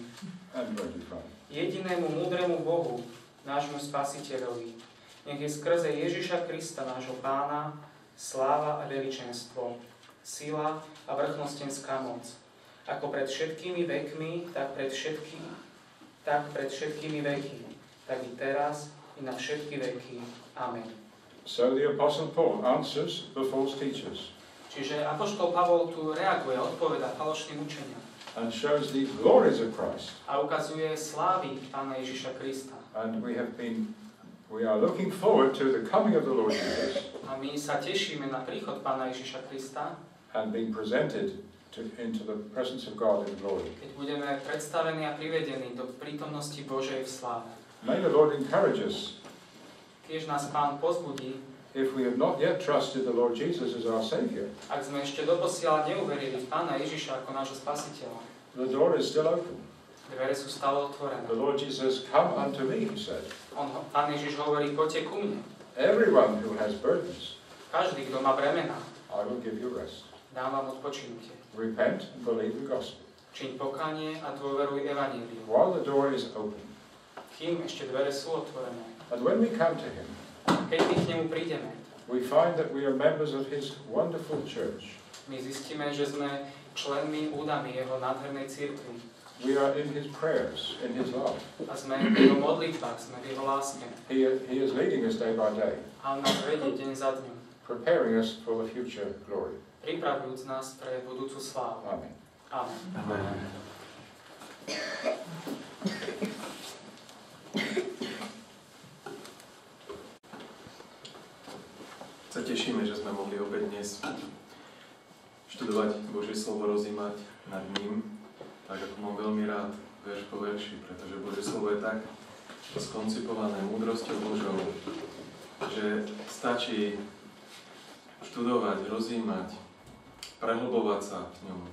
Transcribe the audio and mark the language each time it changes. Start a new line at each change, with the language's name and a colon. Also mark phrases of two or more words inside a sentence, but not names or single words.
Slovak: Jedinému múdremu Bohu, nášmu Spasiteľovi, nech je skrze Ježiša Krista, nášho Pána, sláva a veličenstvo, sila a vrchnostenská moc, ako pred všetkými vekmi, tak pred všetkými veky, tak i teraz, i na všetky veky. Amen.
English: So the Apostle Paul answers the false teachers.
Slovak: Čiže apoštol Pavol tu reaguje, odpoveda falošným učeniam.
English: And shows the glories of Christ.
Slovak: A ukazuje slávy Pána Ježiša Krista.
English: And we are looking forward to the coming of the Lord Jesus.
Slovak: A my sa tešíme na príchod Pána Ježiša Krista.
English: And being presented into the presence of God in glory.
Slovak: Keď budeme predstavení a privedení do prítomnosti Božej v sláve.
English: May the Lord encourage us.
Slovak: Tiež nás Pán pozbudí.
English: If we have not yet trusted the Lord Jesus as our Savior,
Slovak: ak sme ešte doposiaľ neuverili v Pána Ježiša ako nášho Spasiteľa,
English: the door is still open.
Slovak: dvere sú stále otvorené.
English: The Lord Jesus, come unto me, he said.
Slovak: Pán Ježiš hovorí, poďte ku mne.
English: Everyone who has burdens,
Slovak: Každý, kto má bremena,
English: I will give you rest.
Slovak: dám vám odpočinutie.
English: Repent and believe the gospel.
Slovak: Čiň pokánie a dôveruj evanjeliu.
English: While the door is open.
Slovak: Kým ešte dvere sú otvorené.
English: And when we come to him,
Slovak: keď my k nemu prídeme,
English: we find that we are members of his wonderful church.
Slovak: my zistíme, že sme členmi, údami jeho nádhernej cirkvi.
English: We are in his prayers, in his love.
Slovak: A sme v jeho modlitbách, sme v jeho láske.
English: He is leading us day by day,
Slovak: A on nás vedie deň za dňom,
English: preparing us for the future glory.
Slovak: pripravujúc nás pre budúcu slávu. Amen. Amen. Amen. Sa tešíme, že sme mohli opäť dnes študovať Božie slovo, rozímať nad ním, tak ako mám veľmi rád verš po verši, pretože Božie slovo je tak skoncipované múdrosťou Božou, že stačí študovať, rozímať, prehlbovať sa v ňom.